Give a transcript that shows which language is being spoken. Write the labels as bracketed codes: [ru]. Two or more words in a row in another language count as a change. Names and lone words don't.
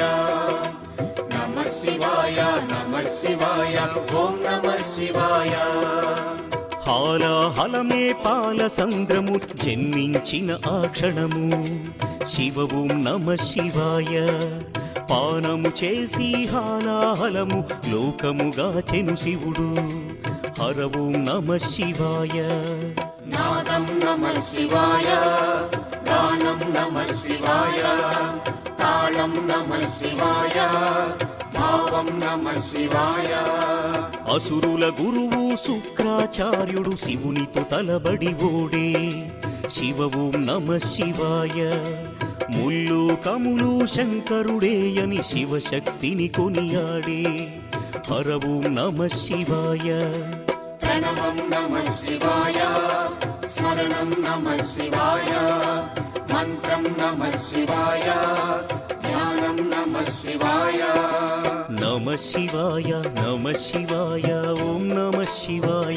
[sa] नमः शिवाय नमः शिवाय ओं नमः शिवाय। [te] హాలాహలమే పాలసంద్రము జన్మించిన ఆ క్షణము శివ [sa] ఓం నమః శివాయ. [te] పానము చేసి హాలాహలము లోకముగాచెను శివుడు హర [sa] ఓం నమః శివాయ. नादं नमः शिवाय, गानं नमः शिवाय, तालं नमः शिवाय, भावं नमः शिवाय। [te] అసురుల గురువు శుక్రాచార్యుడు శివునితో తలబడి ఓడే శివ [sa] ఓం నమః శివాయ. [te] ముల్లోకములు శంకరుడేయని శివశక్తిని కొనియాడే హర [sa] ఓం నమః శివాయ. प्रणवं नमः शिवाय, स्मरणं नमः शिवाय, मन्त्रं नमः शिवाय, ध्यानं नमः शिवाय। नमः शिवाय नमः शिवाय ओं नमः शिवाय.